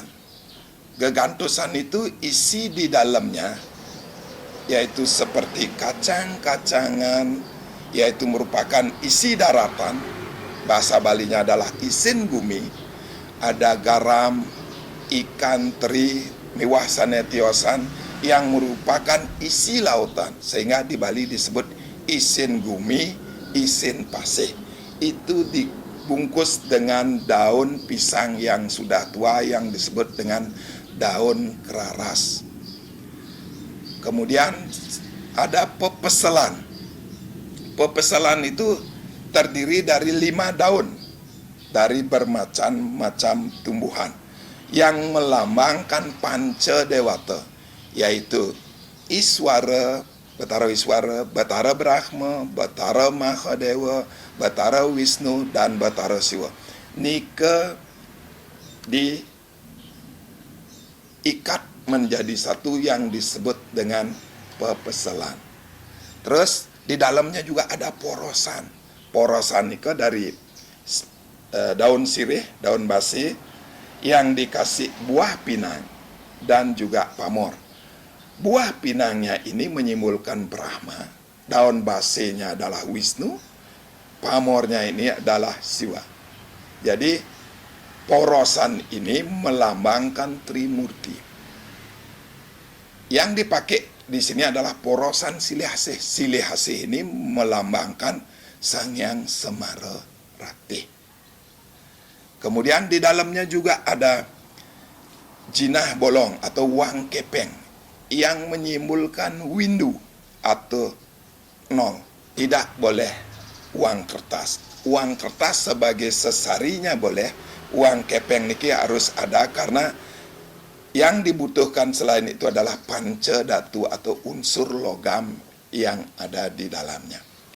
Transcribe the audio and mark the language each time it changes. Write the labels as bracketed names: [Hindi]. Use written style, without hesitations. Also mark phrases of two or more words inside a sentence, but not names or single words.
[Indonesian] Gegantusan itu isi di dalamnya yaitu seperti kacang-kacangan, yaitu merupakan isi daratan. Bahasa Balinya adalah [Balinese] isin bumi. [Indonesian] Ada garam, ikan teri, [Balinese] miwah sanetiosan [Indonesian] yang merupakan isi lautan, sehingga di Bali disebut [Balinese] isin bumi, isin pasir. [Indonesian] Itu dibungkus dengan daun pisang yang sudah tua yang disebut dengan daun keraras. Kemudian ada pepeselan. Pepeselan itu terdiri dari 5 daun dari bermacam-macam tumbuhan yang melambangkan panca dewata, yaitu Iswara, Betara Iswara, Betara Brahma, Betara Mahadewa, Betara Wisnu, dan Betara Siwa. Nika diikat menjadi satu yang disebut dengan pepeselan. Terus di dalamnya juga ada porosan. Porosan nika dari daun sirih, daun basi yang dikasih buah pinang dan juga pamor. Buah pinangnya ini menyimbolkan Brahma, daun basinya adalah Wisnu, pamornya ini adalah Siwa. Jadi porosan ini melambangkan Trimurti. Yang dipakai di sini adalah porosan silih asih. Silih asih ini melambangkan Sang Hyang Semara Ratih. Kemudian di dalamnya juga ada [Balinese] jinah bolong [Indonesian] atau [Balinese] wang kepeng [Indonesian] yang menyimbolkan windu atau nol. Tidak boleh uang kertas. Uang kertas sebagai sesarinya boleh, uang kepeng niki harus ada karena yang dibutuhkan selain itu adalah panca datu atau unsur logam yang ada di dalamnya.